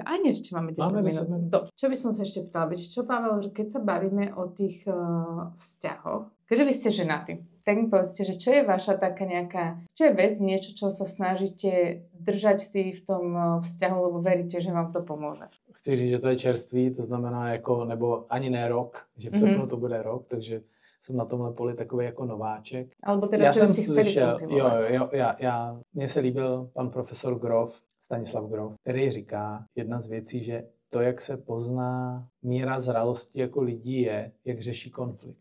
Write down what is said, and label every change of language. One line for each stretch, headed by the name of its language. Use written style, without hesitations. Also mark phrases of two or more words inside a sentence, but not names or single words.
Slovak: A nie, ešte máme 10 minút. Čo by som sa ešte pýtala? Čo, Pavel, keď sa bavíme o tých vzťahoch, keďže vy ste ženatí, tak mi povedzte, že čo je vaša taká nejaká, čo je vec, niečo, čo sa snažíte držať si v tom vzťahu, lebo veríte, že vám to pomôže?
Czech: Chci říct, že to je čerství, to znamená jako, nebo ani ne rok, že v srpnu to bude rok, takže jsem na tomhle poli takový jako nováček.
Slovak: Alebo teda,
Czech: já jsem slyšel, mně se líbil pan profesor Grof, Stanislav Grof, který říká jedna z věcí, že to, jak se pozná míra zralosti jako lidí je, jak řeší konflikt.